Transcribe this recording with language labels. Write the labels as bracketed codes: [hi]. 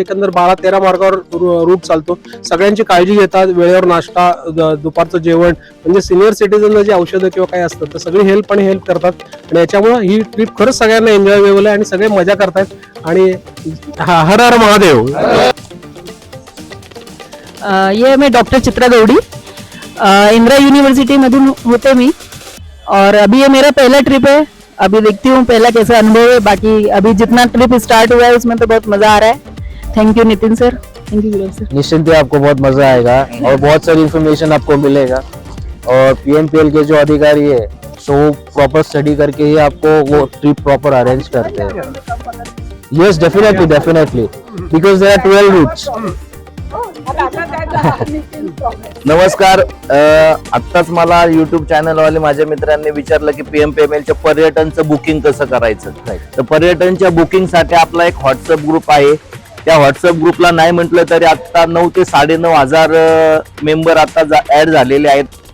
[mr] एकंदर 12-13 मार्गावर रूट चालतो. सगळ्यांची काळजी घेतात, वेळेवर नाश्ता, दुपारचं जेवण, म्हणजे सिनियर सिटीजनला जी औषधं किंवा काही असतं तर सगळी हेल्प करतात. आणि याच्यामुळे ही ट्रिप खरंच सगळ्यांना एन्जॉयबल आहे आणि सगळे मजा करतायत. आणि हर हर महादेव. [hi] ये मैं डॉक्टर चित्रा गौड़ी, इंदिरा यूनिवर्सिटी [mr] मधून होते मी, [hi] और अभी ये मेरा पहला ट्रिप है. अभी देखती हूँ पहला कैसा अनुभव है. बाकी अभी जितना ट्रिप स्टार्ट हुआ है उसमें तो बहुत मजा आ रहा है. Thank you Nitin sir, thank you Gurav sir. निश्चिंत ही आपको बहुत मजा आएगा और बहुत सारी इन्फॉर्मेशन आपको मिलेगा. और PMPL के जो अधिकारी है सो प्रॉपर स्टडी करके ही आपको वो ट्रिप प्रॉपर अरेंज करते हैं. [en] Yes, definitely because there are 12 routes. [mr] नमस्कार. आत्ताच मला युट्यूब चॅनल वाले माझ्या मित्रांनी विचारलं की PMPMLच्या पर्यटनचं बुकिंग कसं करायचं. तर पर्यटनच्या बुकिंग साठी आपला एक व्हॉट्सअप ग्रुप आहे. त्या व्हॉट्सअप ग्रुपला नाही म्हटलं तरी आता 9 ते 9,500 मेंबर आता ऍड झालेले आहेत.